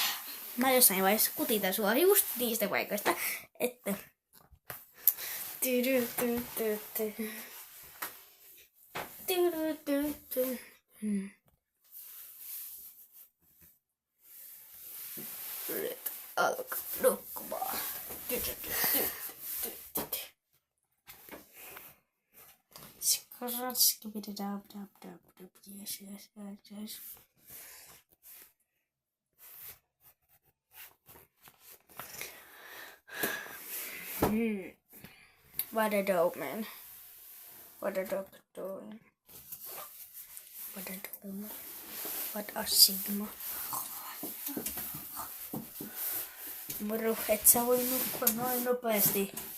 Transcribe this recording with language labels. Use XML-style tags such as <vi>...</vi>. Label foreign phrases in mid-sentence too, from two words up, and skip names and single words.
<fi>Mä jossain vaiheessa kutitan sua just niistä paikoista, että... Nyt alkaa nukkumaan.</fi> <en>Yes. What a dope, man. What a dope doing. What a dope. What a sigma.</en> <fi>Moro, et sä voi nukkua noin nopeasti.</fi>